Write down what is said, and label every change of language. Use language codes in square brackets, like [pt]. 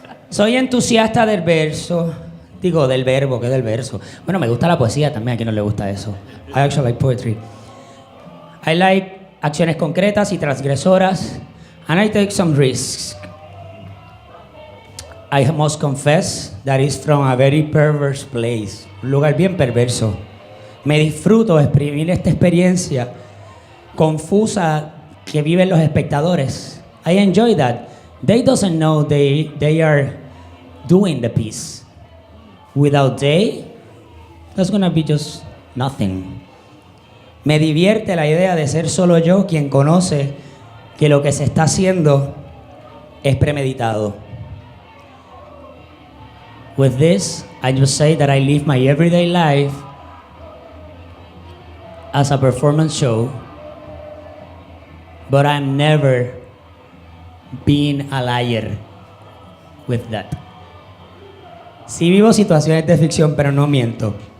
[es] Soy entusiasta del verso. Digo, del verbo, que del verso. Bueno, me gusta la poesía también, a quien no le gusta eso. [en] I actually like poetry. I like [es] acciones concretas y transgresoras. [en] And I take some risks. I must confess that it's from a very perverse place. [es] Un lugar bien perverso. Me disfruto de exprimir esta experiencia confusa que viven los espectadores. [en] I enjoy that. They doesn't know they are doing the piece. Without they, that's gonna be just nothing. [es] Me divierte la idea de ser solo yo quien conoce que lo que se está haciendo es premeditado. [en] With this, I just say that I live my everyday life as a performance show, but I'm never being a liar with that. [es] Sí vivo situaciones de ficción, pero no miento.